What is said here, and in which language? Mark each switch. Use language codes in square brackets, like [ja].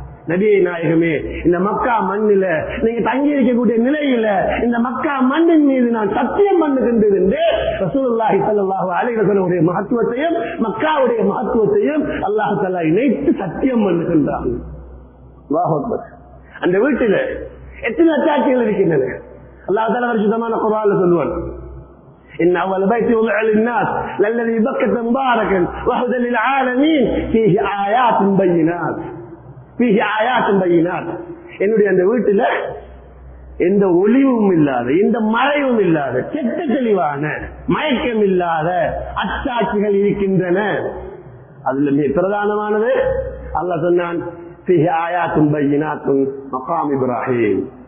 [ta] நபியே நாயகமே, இந்த மக்கா மண்ணில நீங்க தங்கி இருக்கக்கூடிய நிலையில இந்த மக்கா மண்ணின் மீது நான் சத்தியம் பண்ணுகின்றது என்று ரசூலுல்லாஹி ஸல்லல்லாஹு அலைஹி வஸல்லம் மகத்துவத்தையும் மக்காவுடைய மகத்துவத்தையும் அல்லாஹ் தஆலா இணைத்து சத்தியம் பண்ணுகின்றான். அல்லாஹ் அக்பர். அந்த வீட்டில எத்தனை அத்தாட்சிகள் இருக்கின்றன. அல்லாஹ் தஆலா பரிசுத்தமான குர்ஆன்ல சொல்வான், [ar] إن أول بيت وضع للناس للذي بكة مباركا وهدى للعالمين فيه آيات بينات فيه آيات بينات. [ta] என்னுடைய அந்த வீட்டில எந்த ஒளிவும் இல்லாத எந்த மறைவும் இல்லாத செட்ட தெளிவான மயக்கம் இல்லாத அத்தாட்சிகள் இருக்கின்றன. அதுல மிக பிரதானமானது அல்லாஹ் சொன்னான், [ar] فيه آيات بينات مقام إبراهيم.